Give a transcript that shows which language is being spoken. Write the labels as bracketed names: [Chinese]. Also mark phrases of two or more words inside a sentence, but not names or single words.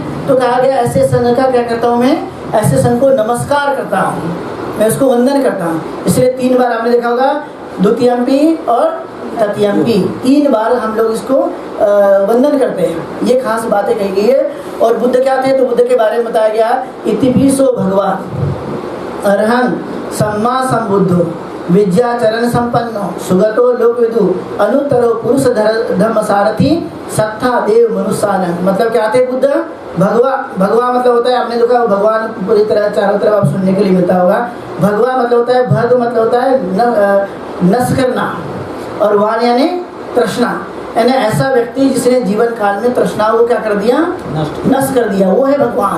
[Hindi] तो कहा गया ऐसे संघ का क्या करता हूँ मैं, ऐसे संघ को नमस्कार करता हूँ, मैं उसको वंदन करता हूँ। इसलिए 3 बार आपने देखा होगा, द्वितीयम्पि और तृतीयम्पि, 3 बार हम लोग इसको वंदन करते हैं। ये खास बातें कही गई है। और बुद्ध क्या थे, तो बुद्ध के बारे में बताया गया, [Pali] इतिपिसो भगवान अरहं सम्मा संबुद्धो विद्याचरण संपन्नो सुगतो लोकविदु अनुत्तरो पुरुष धर्म सारथी सत्ता देव मनुष्यान। [Hindi] मतलब क्या थे बुद्ध, भगवा मतलब होता है, आपने देखा भगवान पूरी तरह चारों तरफ आप सुनने के लिए मिलता होगा। भगवा मतलब होता है, भग मतलब होता है नष्ट करना, और वान यानी तृष्णा, यानी ऐसा व्यक्ति जिसने जीवन काल में तृष्णा को क्या कर दिया, नष्ट कर दिया, वो है भगवान।